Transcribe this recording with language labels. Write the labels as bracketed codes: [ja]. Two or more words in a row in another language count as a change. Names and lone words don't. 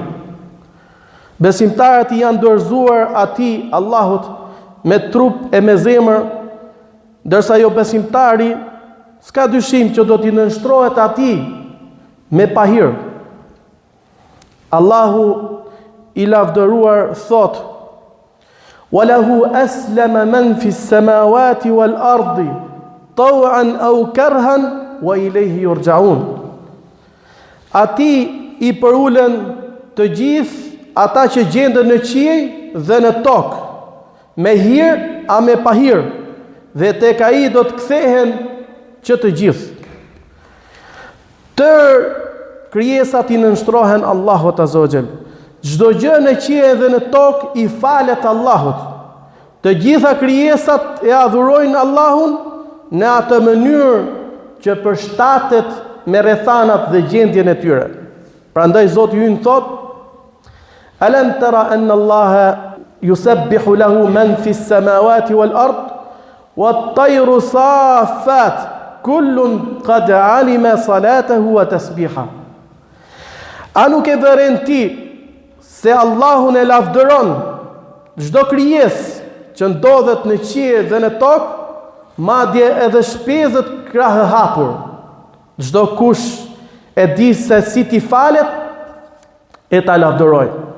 [sq] Besimtarët janë dorëzuar atij Allahut me trup e me zemër, ndërsa jo besimtari s'ka dyshim që do t'i nënshtrohet atij me pahir. Allahu i lavdëruar thot: [ar] "ولله أسلم من في السماوات والأرض طوعا أو كرها وإليه يرجعون." [sq] Atij i përulen të gjithë ata që gjenden në qiell dhe në tokë, me hir a me pahir, dhe tek ai do të kthehen që të gjithë. Tërë krijesat i nënshtrohen Allahut [ar] عز وجل. [sq] Çdo gjë në qiell dhe në tokë i falet Allahut. Të gjitha krijesat e adhurojnë Allahun në atë mënyrë që përshtatet me rrethanat dhe gjendjen e tyre. Prandaj Zoti ynë thot: [ar] "ألم تر أن الله يسبح له من في السماوات والأرض والطير صافات كل قد علم صلاته وتسبيحه." [sq] A nuk e vëren ti se Allahun e lavdëron çdo krijesë që ndodhet në qiell dhe në tokë, madje edhe shpezët krahë hapur. Çdo kush e di se si t'i falet e ta lavdëroj.